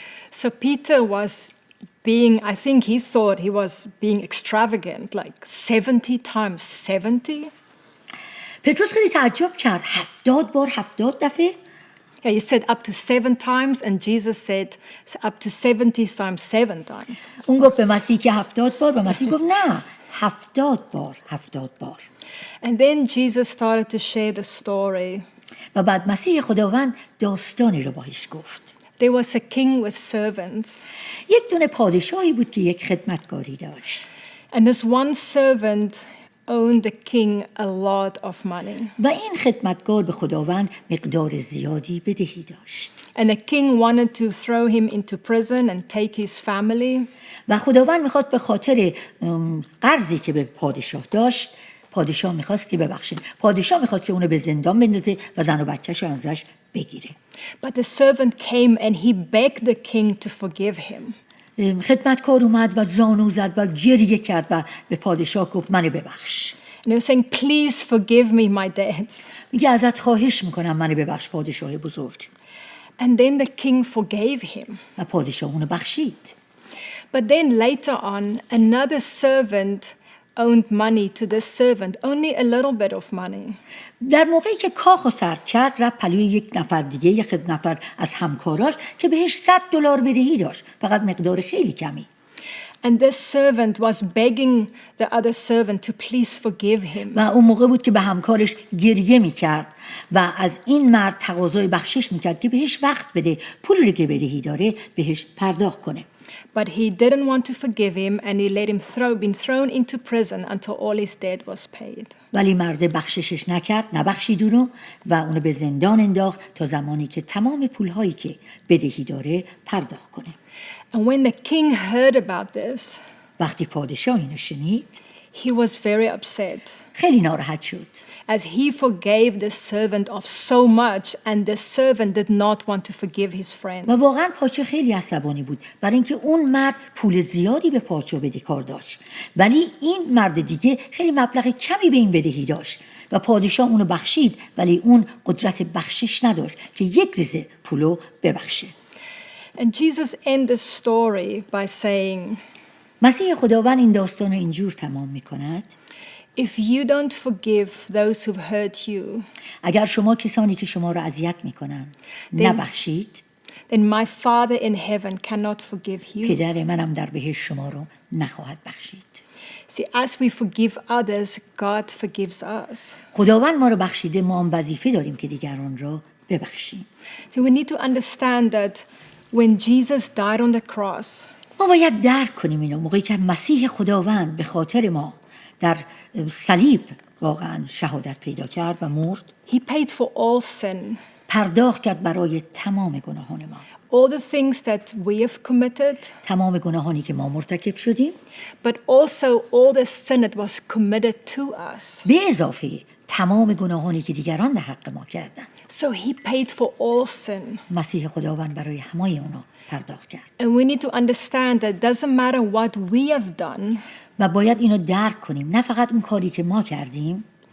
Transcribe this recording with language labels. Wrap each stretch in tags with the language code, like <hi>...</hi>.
<en>So Peter was I think he thought he was being extravagant, like 70 times 70.</en> <fa>پتروس خیلی تعجب کرد. 70 بار 70 دفعه؟</fa> <en>Yeah, he said up to 7 times and Jesus said up to 70 times 7 times.</en> <fa>اون گفت به مسیح که 70 بار، و مسیح گفت نه، 70 بار.</fa> <en>And then Jesus started to share the story.</en> <fa>و بعد مسیح خداوند داستانی رو باهاش گفت.</fa> <en>There was a king with servants.</en> <fa>یک دونه پادشاهی بود که یک خدمتکاری داشت.</fa> <en>And this one servant owed the king a lot of money.</en> <fa>و این خدمتکار به خداوند مقدار زیادی بدهی داشت.</fa> <en>And the king wanted to throw him into prison and take his family.</en> <fa>و خداوند میخواست به خاطر قرضی که به پادشاه داشت، پادشاه میخواست که اونو به زندان بندازه و زن و بچه‌شو ازش بگیره.</fa> <en>But the servant came and he begged the king to forgive him.</en> <fa>خدمتکار اومد و زانو زد و گریه کرد و به پادشاه گفت منو ببخش.</fa> <en>And he was saying, please forgive me my debts.</en> <fa>میگه ازت خواهش میکنم منو ببخش پادشاه بزرگ.</fa> <en>And then the king forgave him.</en> <fa>و پادشاه اونو بخشید.</fa> <en>But then later on, another servant owed money to this servant, only a little bit of money.</en> <fa>در موقعی که کاخو سرد کرد رفت پلوی یک نفر دیگه، یک نفر از همکاراش که بهش $100 بدهی داشت، فقط مقدار خیلی کمی.</fa> <en>And this servant was begging the other servant to please forgive him.</en> <fa>و اون موقع بود که به همکارش گریه میکرد و از این مرد تقاضای بخشش میکرد که بهش وقت بده، پولی که بدهی داره بهش پرداخت کنه.</fa> <en>But he didn't want to forgive him and he let him been thrown into prison until all his debt was paid.</en> <fa>ولی مرد بخششش نکرد، نبخشید اونو و اونو به زندان انداخت تا زمانی که تمام پولهایی که بدهی داره پرداخت کنه.</fa> <en>And when the king heard about this,</en> <fa>وقتی پادشاه اینو شنید،</fa> <en>he was very upset.</en> <fa>خیلی ناراحت شد.</fa> <en>As he forgave the servant of so much and the servant did not want to forgive his friend.</en> <fa>و واقعا پادشاه خیلی عصبانی بود برای اینکه اون مرد پول زیادی به پادشاه بدهکار داشت، ولی این مرد دیگه خیلی مبلغ کمی به این بدهی داشت و پادشاه اونو بخشید، ولی اون قدرت بخشش نداشت که یک ریزه پولو ببخشه.</fa> <en>And Jesus ended the story by saying,</en> <fa>مسیح خداوند این داستان رو اینجور تمام می‌کند:</fa> <en>If you don't forgive those who've hurt you,</en> <fa>اگر شما کسانی که شما رو اذیت میکنن نبخشید،</fa> <en>then my Father in heaven cannot forgive you.</en> <fa>پدر منم در بهشت شما رو نخواهد بخشید.</fa> <en>See, as we forgive others, God forgives us.</en> <fa>خداوند ما رو بخشیده، ما هم وظیفه داریم که دیگران رو ببخشیم.</fa> <en>So we need to understand that when Jesus died on the cross,</en> <fa>ما باید درک کنیم اینو. موقعی که مسیح خداوند به خاطر ما در صلیب واقعا شهادت پیدا کرد و مرد،</fa> <en>he paid for all sin.</en> <fa>پرداخت کرد برای تمام گناهان ما.</fa> <en>All the things that we have committed,</en> <fa>تمام گناهانی که ما مرتکب شدیم،</fa> <en>but also all the sin that was committed to us.</en> <fa>به اضافه تمام گناهانی که دیگران در حق ما کردن.</fa> <en>So he paid for all sin.</en> <fa>مسیح خداوند برای همه اونا پرداخت کرد.</fa> <en>And we need to understand that it doesn't matter what we have done.</en> <fa>و باید اینو درک کنیم، نه فقط اون کاری که ما کردیم،</fa>